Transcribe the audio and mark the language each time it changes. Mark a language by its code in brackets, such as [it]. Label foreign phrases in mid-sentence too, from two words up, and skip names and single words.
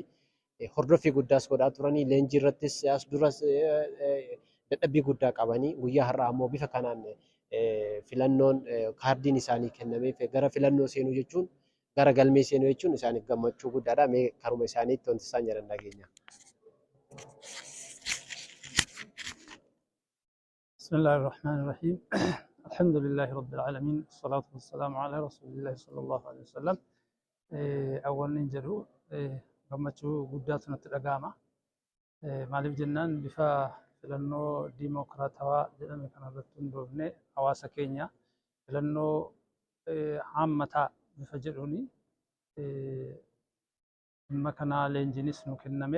[om] Hordoffii guddaas godhaa turanii leenjii irrattis as duras dadhabbii guddaa qabanii guyyaa har'aa ammoo bifa kanaan filannoon kaardiin isaanii kennameef gara filannoo seenuu jechuun gara galmee seenuu jechuun isaaniif gammachuu guddaadha. Mee karuma isaaniitti wanti isaan jedhan dhageenya. [ar] بسم الله الرحمن الرحيم. الحمد لله رب العالمين والصلاة والسلام على رسول الله صلى الله عليه وسلم. [om] Awwalni jedhu gammachuu guddaatu natti dhaga'ama. Maaliif jennaan bifa filannoo diimokiraatawaa jedhame kanarratti hundoofne hawaasa keenya filannoo haammataa bifa jedhuuni dhimma kanaa leenjiinis nu kenname.